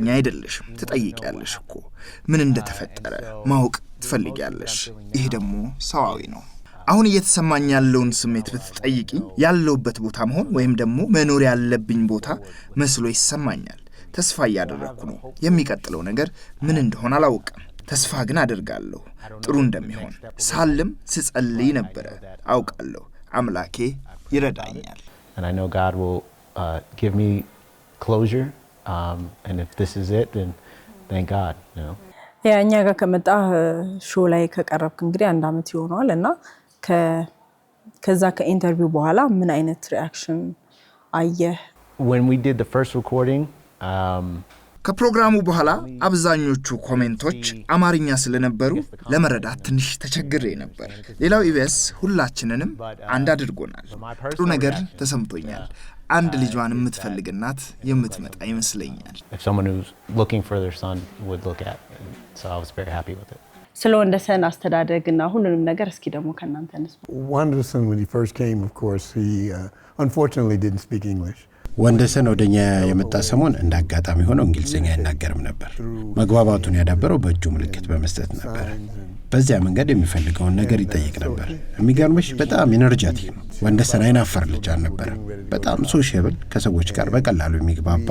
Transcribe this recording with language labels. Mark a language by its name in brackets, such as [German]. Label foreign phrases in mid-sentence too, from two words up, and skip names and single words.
[Amharic] አይደለሽም። ትጠይቂያለሽ እኮ ምን እንደተፈጠረ ማወቅ ትፈልጊያለሽ። ይህ ደግሞ ሰዋዊ ነው። አሁን እየተሰማኝ ያለውን ስሜት ብትጠይቂ ያለውበት ቦታ መሆን ወይም ደግሞ መኖር ያለብኝ ቦታ መስሎ ይሰማኛል። ተስፋ እያደረኩ ነው። የሚቀጥለው ነገር ምን እንደሆነ አላውቅም። ተስፋ ግን አደርጋለሁ ጥሩ እንደሚሆን። ሳልም ስጸልይ ነበር። አውቃለሁ አምላኬ ይረዳኛል። [English] And I know God will give me closure, and if this is it, then thank God, you know. [Amharic] እኛ ጋር ከመጣ ሾው ላይ ከቀረብክ እንግዲህ 1 ዓመት ይሆናል እና ከዛ ከኢንተርቪው በኋላ ምን አይነት ሪአክሽን አየህ? [English] When we did the first recording, [Amharic] ከፕሮግራሙ በኋላ አብዛኞቹ ኮሜንቶች አማርኛ ስለነበሩ ለመረዳት ትንሽ ተቸግሬ ነበር። ሌላው ኢቢኤስ ሁላችንንም አንድ አድርጎናል። ጥሩ ነገር ተሰምቶኛል። አንድ ልጇን የምትፈልግ እናት የምትመጣ ይመስለኛል። [English] if someone who's looking for their son would look at, so I was very happy with it. [Amharic] ስለ ወንደሰን አስተዳደግና ሁሉንም ነገር እስኪ ደግሞ ከናንተ እንስማ። [English] Wonderson, when he first came, of course, he unfortunately didn't speak English. [Amharic] ወንደሰን ወደኛ የመጣ ሰሞን እንዳጋጣሚ ሆኖ እንግሊዝኛ አይናገርም ነበር። መግባባቱን ያዳበረው በእጁ ምልክት በመስጠት ነበር። በዚያ መንገድ የሚፈልገውን ነገር ይጠይቅ ነበር። የሚገርምሽ በጣም ኢነርጂቲክ ነው። ወንደሰን አይናፈር ልጅ አልነበረም። በጣም ሶሻብል፣ ከሰዎች ጋር በቀላሉ የሚግባባ